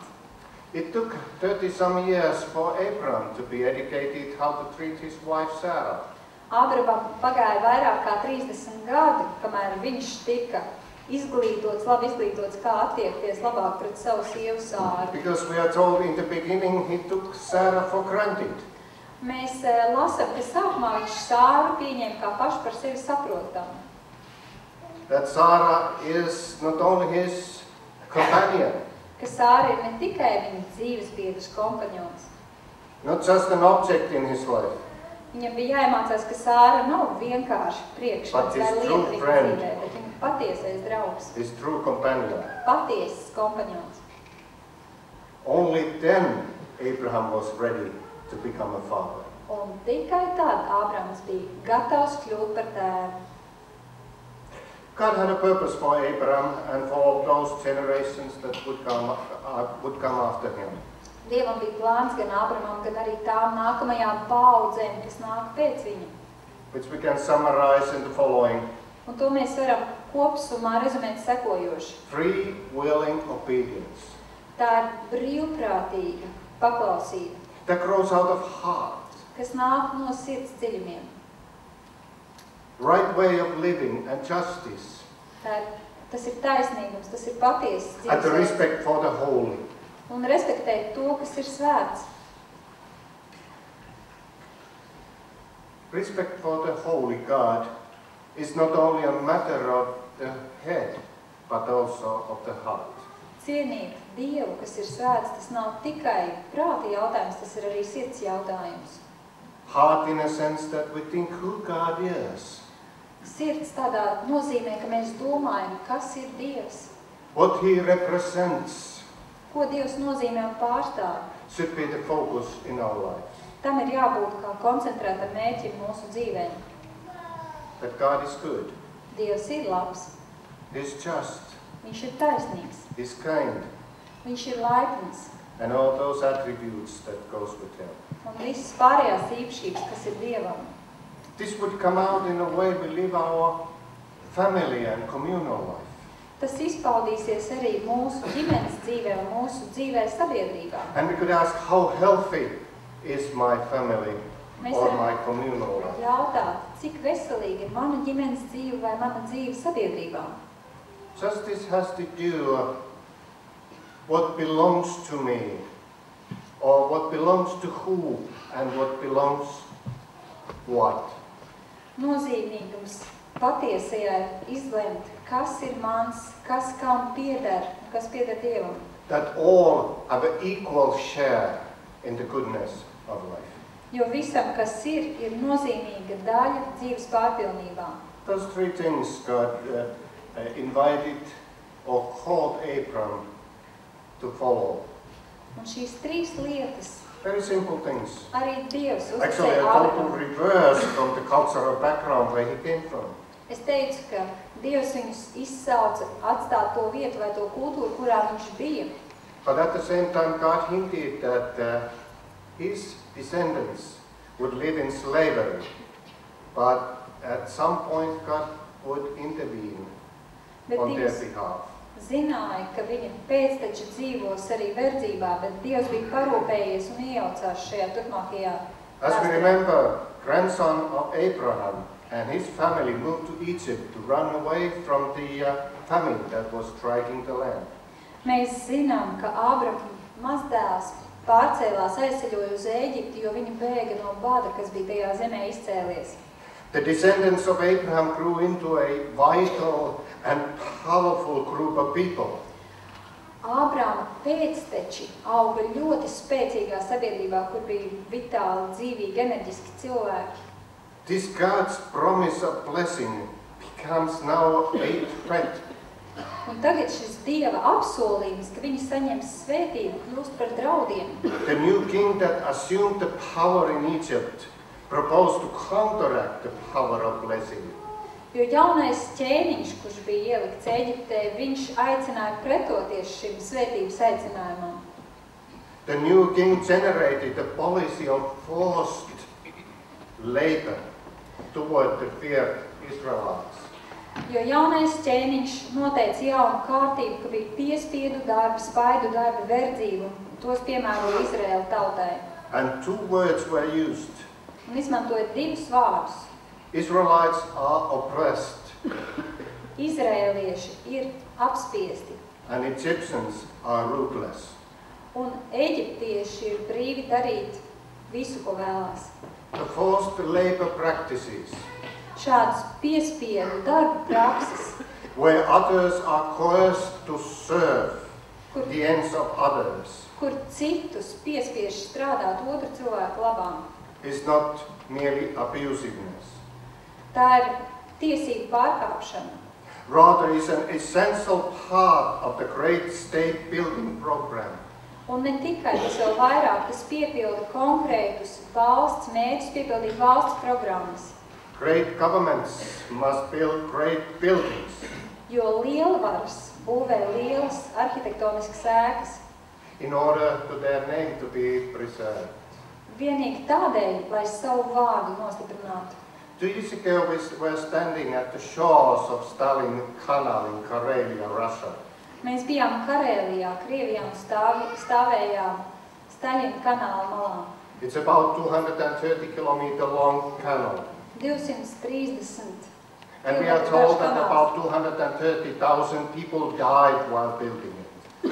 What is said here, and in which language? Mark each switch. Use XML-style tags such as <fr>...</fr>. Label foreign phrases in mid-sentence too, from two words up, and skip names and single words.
<en>It took 30 some years for Abraham to be educated how to treat his wife Sarah.</en> <lv>Ābramam pagāja vairāk kā 30 gadi, kamēr viņš tika izglītots, labi izglītots, kā attiekties labāk pret savu sievu Sāru.</lv> <en>Because we are told in the beginning he took Sarah for granted.</en> <lv>Mēs lasām, ka sākumā viņš Sāru pieņēma kā pašu par sevi saprotamu.</lv> <en>That Sarah is not only his companion,</en> <lv>Ka Sāra ir ne tikai viņa dzīves biedrs kompaņons.</lv> <en>not just an object in his life,</en> <lv>Viņam bija jāiemācās, ka Sāra nav vienkārši priekšmets</lv> <en>But his</en> <lv>vai lieta</lv> <en>true</en> <lv>viņa</lv> <en>friend.</en> <lv>dzīvē, bet viņa patiesais draugs,</lv> <en>his true companion.</en> <lv>patiesas kompaņons.</lv> <en>Only then Abraham was ready to become a father.</en> <lv>Un tikai tad Ābrams bija gatavs kļūt par tēvu.</lv> <en>God had a purpose for Abraham and for all those generations that would come after him.</en> <lv>Dievam bija plāns gan Ābramam, gan arī tām nākamajām paaudzēm, kas nāk pēc viņa.</lv> <en>Which we can summarize in the following:</en> <lv>Un to mēs varam kopsumā rezumēt sekojoši.</lv> <en>free, willing obedience</en> <lv>Tā ir brīvprātīga paklausība,</lv> <en>that grows out of heart,</en> <lv>kas nāk no sirds dziļumiem.</lv> <en>right way of living and justice,</en> <lv>Tas ir taisnīgums, tas ir patiesas</lv> <en>and the</en> <lv>dzīves</lv> <en>respect for the holy.</en> <lv>un respektēt to, kas ir svēts.</lv> <en>Respect for the holy God is not only a matter of the head, but also of the heart.</en> <lv>Cienīt Dievu, kas ir svēts, tas nav tikai prāta jautājums, tas ir arī sirds jautājums.</lv> <en>Heart in a sense that we think who God is,</en> <lv>Sirds tādā nozīmē, ka mēs domājam, kas ir Dievs,</lv> <en>what he represents,</en> <lv>ko Dievs nozīmē un pārstāv.</lv> <en>should be the focus in our lives.</en> <lv>Tam ir jābūt kā koncentrētam mērķim mūsu dzīvēm.</lv> <en>That God is good,</en> <lv>Dievs ir labs,</lv> <en>He's just,</en> <lv>viņš ir taisnīgs,</lv> <en>He's kind,</en> <lv>viņš ir laipns</lv> <en>and all those attributes that goes with him.</en> <lv>un visas pārējās īpašības, kas ir Dievam.</lv> <en>This would come out in a way we live our family and communal life.</en> <lv>Tas izpaudīsies arī mūsu ģimenes dzīvē un mūsu dzīvē sabiedrībā.</lv> <en>And we could ask, how healthy is my family</en> <lv>Mēs</lv> <en>or</en> <lv>varam</lv> <en>my communal life?</en> <lv>jautāt, cik veselīgi ir mana ģimenes dzīve vai mana dzīve sabiedrībā.</lv> <en>Justice has to do what belongs to me, or what belongs to who, and what belongs what.</en> <lv>Nozīmīgums patiesajā ir izlemt, kas ir mans, kas kam pieder, kas pieder Dievam.</lv> <en>That all have an equal share in the goodness of life.</en> <lv>Jo visam, kas ir nozīmīga daļa dzīves pārpilnībā.</lv> <en>Those three things God invited or called Abram to follow.</en> <lv>Un šīs trīs lietas</lv> <en>Very simple things.</en> <lv>arī Dievs</lv> <en>Actually,</en> <lv>uzticēja</lv> <en>a total</en> <lv>Ābramam.</lv> <en>reverse from the cultural background where he came from.</en> <lv>Es teicu, ka Dievs viņus izsauca atstāt to vietu vai to kultūru, kurā viņš bija.</lv> <en>But at the same time, God hinted that his descendants would live in slavery. But at some point, God would intervene</en> <lv>Bet</lv> <en>on their</en> <lv>Dievs</lv> <en>behalf.</en> <lv>zināja, ka viņa pēcteči dzīvos arī verdzībā, bet Dievs bija parūpējies un iejaucās šajā turpmākajā</lv> <en>As we</en> <lv>vēsturē.</lv> <en>remember, grandson of Abraham and his family moved to Egypt to run away from the famine that was striking the land.</en> <lv>Mēs zinām, ka Ābrama mazdēls pārcēlās aizceļoja uz Ēģipti, jo viņi bēga no bada, kas bija tajā zemē izcēlies.</lv> <en>The descendants of Abraham grew into a vital and powerful group of people.</en> <lv>Ābrama pēcteči auga ļoti spēcīgā sabiedrībā, kur bija vitāli, dzīvīgi, enerģiski cilvēki.</lv> <en>This God's promise of blessing becomes now a threat.</en> <lv>Un tagad šis Dieva apsolījums, ka viņi saņems svētību, kļūst par draudiem.</lv> <en>The new king that assumed the power in Egypt proposed to counteract the power of blessing.</en> <lv>Jo jaunais ķēniņš, kurš bija ielikts Ēģiptē, viņš aicināja pretoties šim svētības aicinājumam.</lv> <en>The new king generated a policy of forced labor toward the feared Israelites.</en> <lv>Jo jaunais ķēniņš noteica jaunu kārtību, ka bija piespiedu darbi, spaidu darbi, verdzību, un tos piemēro Izraēla tautai.</lv> <en>And two words were used.</en> <lv>Un izmantoja divus vārdus.</lv> <en>Israelites are oppressed</en> <lv>Izraēlieši ir apspiesti,</lv> <en>and Egyptians are ruthless.</en> <lv>un eģiptieši ir brīvi darīt visu, ko vēlās.</lv> <en>The forced labor practices,</en> <lv>Šādas piespiedu darbu prakses,</lv> <en>where others are coerced to serve</en> <lv>kur,</lv> <en>the ends of others,</en> <lv>kur citus piespiež strādāt otru cilvēku labā.</lv> <en>is not merely abusiveness.</en> <lv>Tā ir tiesību pārkāpšana.</lv> <en>Rather, is an essential part of the great state building program.</en> <lv>Un ne tikai tas vēl vairāk, tas piepilda konkrētus valsts mērķus, piepildīt valsts programmas.</lv> <en>Great governments must build great buildings.</en> <lv>Jo lielvaras būvē lielas arhitektoniskas ēkas.</lv> <en>In order for their name to be preserved.</en> <lv>Vienīgi tādēļ, lai savu vārdu nostiprinātu.</lv> <en>2 years ago, we were standing at the shores of Stalin Canal in Karelia, Russia.</en> <lv>Mēs bijām Karēlijā, Krievijā un stāvējām Staļina kanāla malā.</lv> <en>It's about 230 kilometer long canal.</en> <lv>230</lv> <en>And we are told that about 230,000 people died while building it.</en>